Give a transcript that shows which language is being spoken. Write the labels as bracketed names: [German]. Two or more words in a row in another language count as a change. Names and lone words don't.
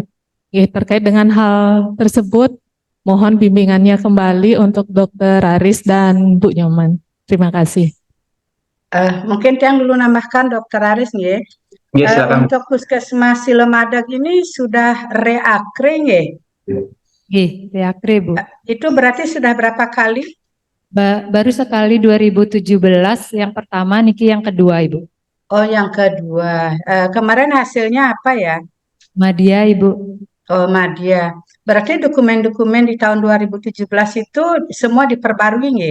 [Indonesian] Terkait dengan hal tersebut, mohon bimbingannya kembali untuk Dokter Aris dan Bu Nyoman. Terima kasih. Mungkin yang dulu nambahkan Dokter Aris nggih. Iya, silakan. Untuk Puskesmas Silemadag ini sudah reakre nggih. Nggih, reakre Bu. Itu berarti sudah berapa kali? Baru sekali 2017, yang pertama niki yang kedua Ibu. Oh, yang kedua. Kemarin hasilnya apa ya? Madya Ibu. Oh, Madya. Berarti dokumen-dokumen di tahun 2017 itu semua diperbarui nggih?